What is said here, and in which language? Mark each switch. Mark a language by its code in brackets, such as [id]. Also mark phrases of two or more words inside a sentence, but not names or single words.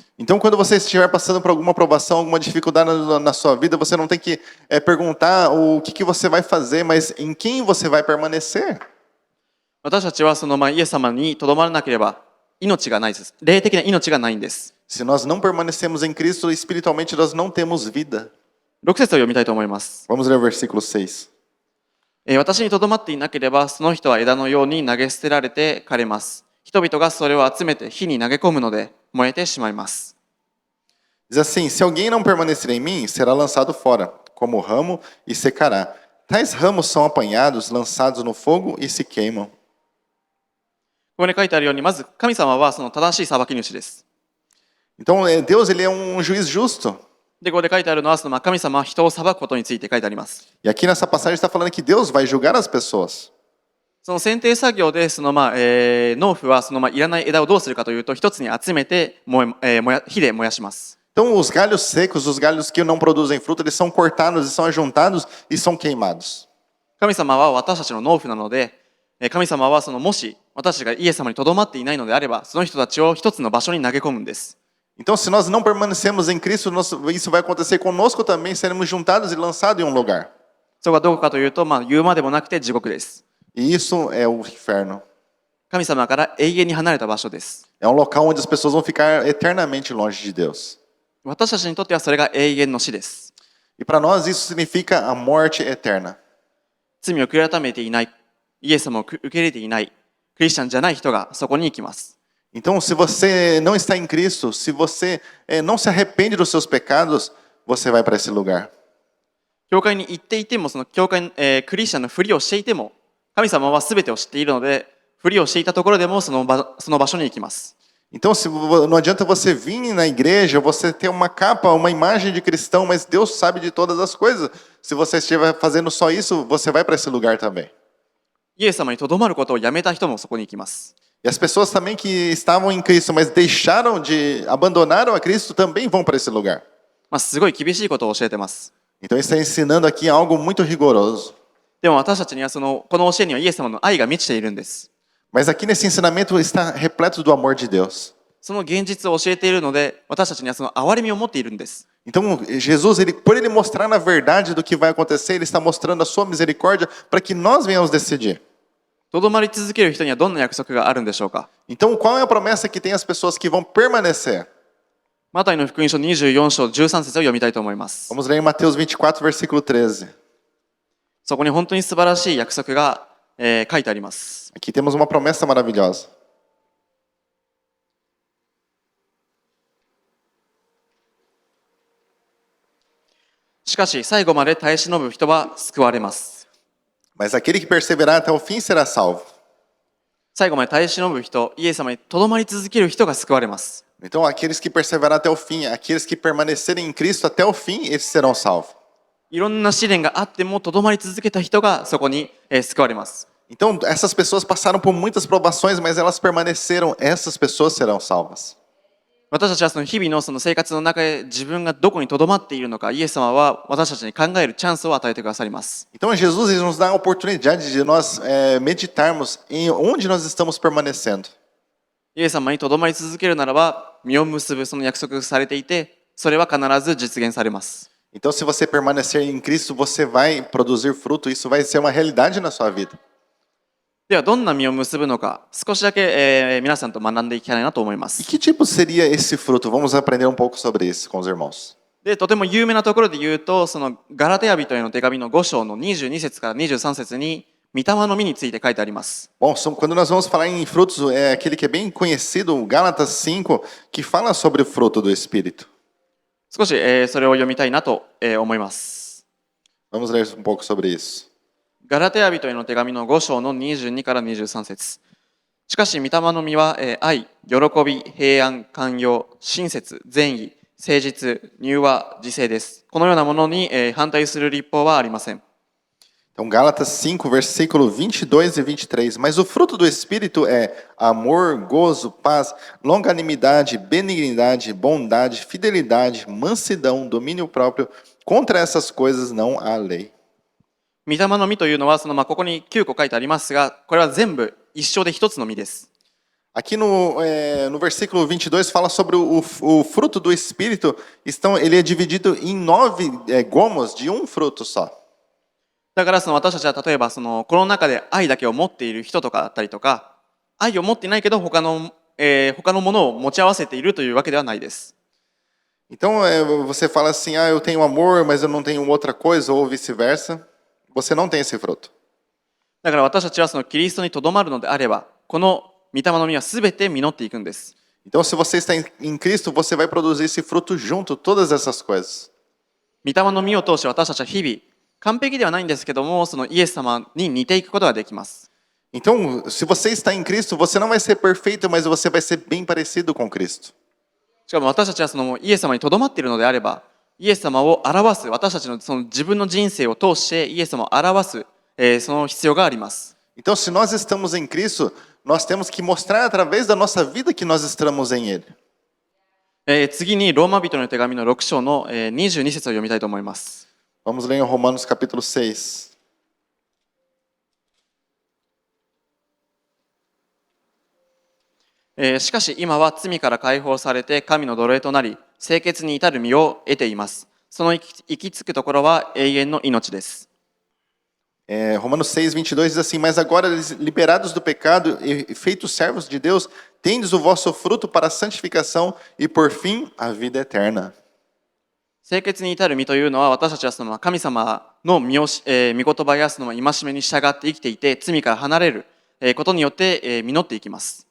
[pt] Então, quando você estiver passando por alguma provação, alguma dificuldade na sua vida, você não tem que perguntar o que você vai fazer, mas em quem você vai permanecer. [ja] 私たちはそのイエス様にとどまらなければ命がないです。霊的な命がないんです。 [pt] Se nós não permanecemos em Cristo, espiritualmente nós não temos vida. [ja] 6 節を読みたいと思います。 [pt] Vamos ler o versículo 6. [ja] 私にとどまっていなければその人は枝のように投げ捨てられて枯れます。人々がそれを集めて火に投げ込むので燃えてしまいます。 [pt] Diz assim: Se alguém não permanecer em mim, será lançado fora, como ramo, e secará. Tais ramos são apanhados, lançados no fogo e se queimam. [ja] ここに書いてあるように、まず神様はその正しい裁き主です。 [pt] Então, Deus ele é um juiz justo. [ja] で、ここで書いてあるのは、その神様は人を裁くことについて書いてあります。 [pt] E aqui nessa passagem está falando que Deus vai julgar as pessoas. [ja] その剪定作業で、農夫はそのいらない枝をどうするかというと、一つに集めて火で燃やします。 [pt] Então, os galhos secos, os galhos que não produzem fruto, eles são cortados e são ajuntados e são queimados. [ja] 神様は私たちの農夫なので、神様はもし私たちがイエス様にとどまっていないのであれば、その人たちを一つの場所に投げ込むんです。 [pt] Então, se nós não permanecemos em Cristo, isso vai acontecer conosco também, seremos juntados e lançados em um lugar. [ja] そこはどこかというと、言うまでもなくて地獄です。 [pt] E isso é o inferno. [ja] 神様から永遠に離れた場所です。 [pt] É um local onde as pessoas vão ficar eternamente longe de Deus. [ja] 私たちにとってはそれが永遠の死です。 [pt] E para nós isso significa a morte eterna. [ja] 罪を悔い改めていない、イエス様を受け入れていない、クリスチャンじゃない人がそこに行きます。 [pt] Então, se você não está em Cristo, se você não se arrepende dos seus pecados, você vai para esse lugar. [ja] 教会に行っていても、その教会、クリスチャンのふりをしていても、神様は全てを知っているので、ふりをしていたところでもその場所に行きます。 [pt] Então, não adianta você vir na igreja, você ter uma capa, uma imagem de cristão, mas Deus sabe de todas as coisas. Se você estiver fazendo só isso, você vai para esse lugar também. [ja] イエス様にとどまることをやめた人もそこに行きます。 [pt] E as pessoas também que estavam em Cristo, mas abandonaram a Cristo, também vão para esse lugar. [ja] すごい厳しいことを教えてます。 [pt] Então, ele está ensinando aqui algo muito rigoroso. [ja] でも私たちにはこの教えにはイエス様の愛が満ちているんです。 [pt] Mas aqui nesse ensinamento está repleto do amor de Deus. [ja] その現実を教えているので、私たちにはその憐れみを持っているんです。 [pt] Então, Jesus, por ele mostrar na verdade do que vai acontecer, ele está mostrando a sua misericórdia para que nós venhamos decidir. [ja] とどまり続ける人にはどんな約束があるんでしょうか。 [pt] Então, qual é a promessa que tem as pessoas que vão permanecer? [ja] マタイの福音書24章13節を読みたいと思います。 [pt] Vamos ler em Mateus 24, versículo 13. [ja] そこに本当に素晴らしい約束が、書いてあります。 [pt] Aqui temos uma promessa maravilhosa. [ja] しかし最後まで耐え忍ぶ人は救われます。 [pt] Mas aquele que perseverar até o fim será salvo. [ja] 最後まで耐え忍ぶ人、イエス様にとどまり続ける人が救われます。 [pt] Então, aqueles que perseverar até o fim, aqueles que permanecerem em Cristo até o fim, esses serão salvos. [ja] いろんな試練があってもとどまり続けた人がそこに、救われます。 [pt] Então, essas pessoas passaram por muitas provações, mas elas permaneceram, essas pessoas serão salvas. [ja] 私たちはその日々のその生活の中で自分がどこにとどまっているのか、イエス様は私たちに考えるチャンスを与えてくださります。 [pt] Então, Jesus ele nos dá a oportunidade de nós meditarmos em onde nós estamos permanecendo. [ja] イエス様にとどまり続けるならば、実を結ぶその約束がされていて、それは必ず実現されます。 [pt] Então, se você permanecer em Cristo, você vai produzir fruto, isso vai ser uma realidade na sua vida. [ja] ではどんな実を結ぶのか、少しだけ、皆さんと学んでいきたいなと思いま [pt] E [ja] す。 [pt] que tipo seria esse fruto? Vamos aprender um pouco sobre isso com os irmãos. [ja] で、とても有名なところで言うと、そのガラテヤ人への手紙の5章の22節から23節に、御霊の実について書いてあります。 [pt] Bom, quando nós vamos falar em frutos, é aquele que é bem conhecido, o Gálatas 5, que fala sobre o fruto do Espírito. [ja] 少し、それを読みたいなと、思います。 [pt] Vamos ler um pouco sobre isso. [ja] ガラテヤ人への手紙の5章の22から23節。しかし、御霊の実は、愛、喜び、平安、寛容、親切、善意、誠実、柔和、自制です。このようなものに、反対する立法はありません。 [pt] Então, Gálatas 5, versículo 22 e 23. Mas o fruto do Espírito é amor, gozo, paz, longanimidade, benignidade, bondade, fidelidade, mansidão, domínio próprio. Contra essas coisas não há lei. [ja] 御霊の実というのは、ここに9個書いてありますが、これは全部一緒で一つの実です。 [pt] Aqui no versículo 22 fala sobre o fruto do Espírito. Ele é dividido em 9 gomos de um fruto só. [ja] だからその私たちは例えばそのこの中で愛だけを持っている人とかだったりとか、愛を持っていないけど他のものを持ち合わせているというわけではないです。 [pt] Então, você fala assim, ah, eu tenho amor, mas eu não tenho outra coisa, ou vice-versa. Você não tem esse fruto. [ja] だから私たちはそのキリストにとどまるのであれば、この御霊の実はすべて実っていくんです。 [pt] Então, se você está em Cristo, você vai produzir esse fruto junto, todas essas coisas. [ja] 御霊の実を通して私たちは日々、完璧ではないんですけども、そのイエス様に似ていくことができます。 [pt] Então, se você está em Cristo, você não vai ser perfeito, mas você vai ser bem parecido com Cristo. [ja] しかも私たちはそのイエス様にとどまっているのであれば、イエス様を表す、私たちのその自分の人生を通してイエス様を表す、その必要があります。 [pt] Então, se nós estamos em Cristo, nós temos que mostrar através da nossa vida que nós estamos em Ele. [ja] 次にローマ人の手紙の6章の22節を読みたいと思います。 [pt] Vamos ler em Romanos capítulo 6. [ja] しかし今は罪から解放されて神の奴隷となり、清潔に至る身を得ています。その行き着くところは永遠の命です。 [pt] Romanos 6, 22 diz assim, mas agora liberados do pecado e feitos servos de Deus, tendes o vosso fruto para a santificação e por fim a vida eterna. [ja] 清潔に至る身というのは私たちはその神様の御言葉やその戒めに従って生きていて罪から離れることによって実っていきます。